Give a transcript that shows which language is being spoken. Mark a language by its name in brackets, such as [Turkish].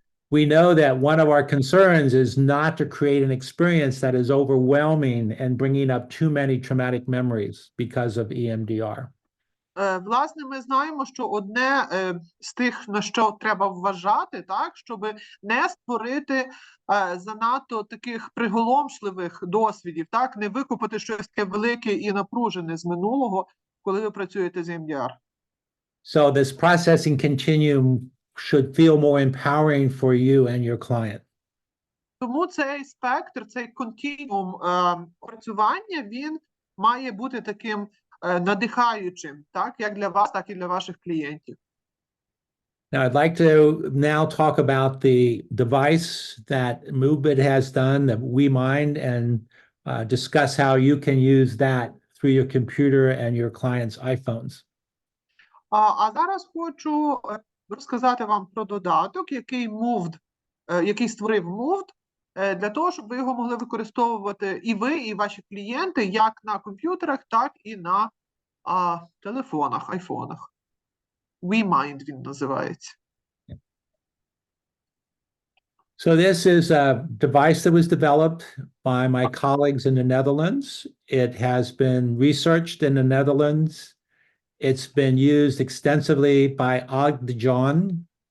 [English] We know that one of our concerns is not to create an experience that is overwhelming and bringing up too many traumatic memories because of EMDR. [Ukrainian] Власне, ми знаємо, що одне з тих, на що треба вважати, так, щоб не створити занадто таких приголомшливих досвідів, так, не викупити щось таке велике і напружене з минулого, коли ви працюєте з EMDR. [English] So this processing continuum should feel more empowering for you and your client. [Ukrainian] Тому цей спектр, цей континуум опрацювання, він має бути таким надихаючим, так, як для вас, так і для ваших клієнтів. [English] Now, I'd like to now talk about the device that Moovd has done, the WeMind, and discuss how you can use that through your computer and your clients' iPhones. [Ukrainian] А зараз хочу розказати вам про додаток, який створив Moovd, для того, щоб ви його могли використовувати і ви, і ваші клієнти, як на комп'ютерах, так і на телефонах, айфонах. WeMind він називається. [English] So this is a device that was developed by my colleagues in the Netherlands. It has been researched in the Netherlands. It's been used extensively by Og de Jong.